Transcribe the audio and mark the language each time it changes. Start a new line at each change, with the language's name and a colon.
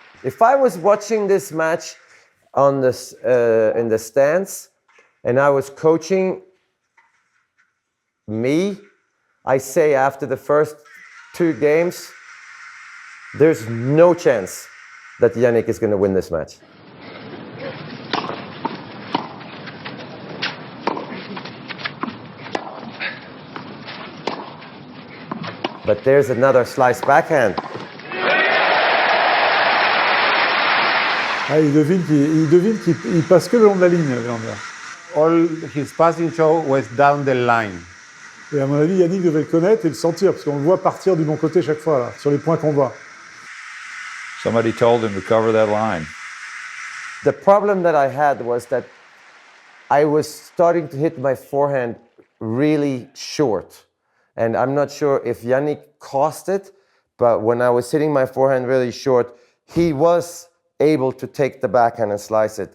English: If I was watching this match on this, in the stands, and I was coaching me, I say after the first 2 games, there's no chance that Yannick is going to win this match. But there's another slice backhand.
French: Ah, il devine qu'il passe que le long de la ligne, Wilander.
English: All his passing show was down the line.
French: Et à mon avis, Yannick devait le connaître et le sentir, parce qu'on le voit partir du bon côté chaque fois, là, sur les points qu'on voit.
English: Somebody told him to cover that line. The problem that I had was that I was starting to hit my forehand really short. And I'm not sure if Yannick caused it, but when I was hitting my forehand really short, he was able to take the backhand and slice it.